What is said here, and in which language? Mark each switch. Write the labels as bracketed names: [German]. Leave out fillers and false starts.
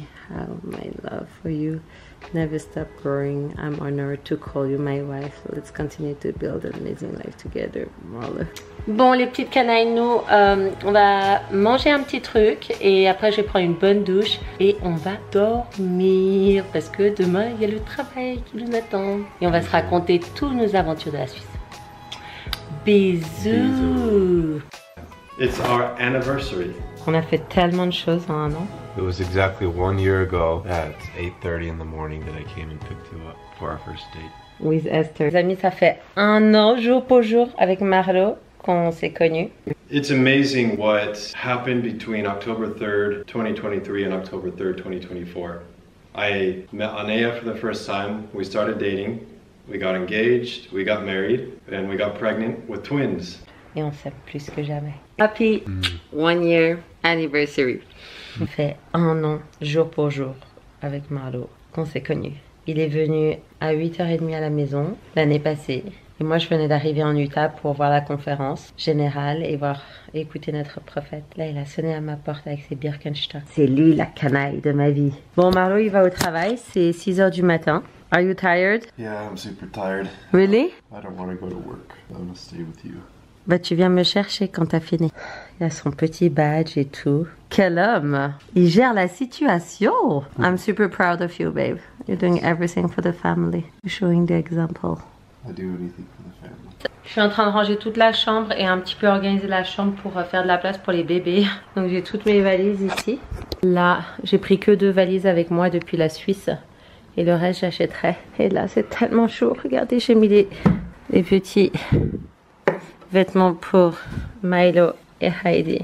[English] How my love for you never stop growing. I'm honored to call you my wife. Let's continue to build an amazing life together, Marlo. [French] Bon, les petites canailles, nous, on va manger un petit truc et après je vais prendre une bonne douche et on va dormir parce que demain il y a le travail qui nous attend et on va se raconter toutes nos aventures de la Suisse. Bisous. [English] It's our anniversary. [French] On a fait tellement de choses en un an. [English] It was exactly 1 year ago at 8:30 in the morning that I came and picked you up for our first date. With Esther. [French] Les amis, ça fait un an, jour pour jour, avec Marlo, qu'on s'est connus. [English] It's amazing what happened between October 3rd, 2023 and October 3rd, 2024. I met Anea for the first time. We started dating. We got engaged. We got married. And we got pregnant with twins. [French] Et on s'aime plus que jamais. [English] Happy 1 year anniversary. [French] On fait un an, jour pour jour, avec Marlo, qu'on s'est connus. Il est venu à 8h30 à la maison l'année passée. Et moi, je venais d'arriver en Utah pour voir la conférence générale et écouter notre prophète. Là, il a sonné à ma porte avec ses Birkenstock. C'est lui la canaille de ma vie. Bon, Marlo, il va au travail. C'est 6h du matin. [English] Are you tired? Yeah, I'm super tired. Really? I don't want to go to work. I want to stay with you. [French] Bah, tu viens me chercher quand t'as fini. Il a son petit badge et tout. Quel homme! Il gère la situation. [English] I'm super proud of you, babe. You're doing everything for the family. You're showing the example. I do anything for the family. [French] Je suis en train de ranger toute la chambre et un petit peu organiser la chambre pour faire de la place pour les bébés. Donc j'ai toutes mes valises ici. Là, j'ai pris que 2 valises avec moi depuis la Suisse. Et le reste, j'achèterai. Et là, c'est tellement chaud. Regardez, j'ai mis les petits vêtements pour Milo et Heidi.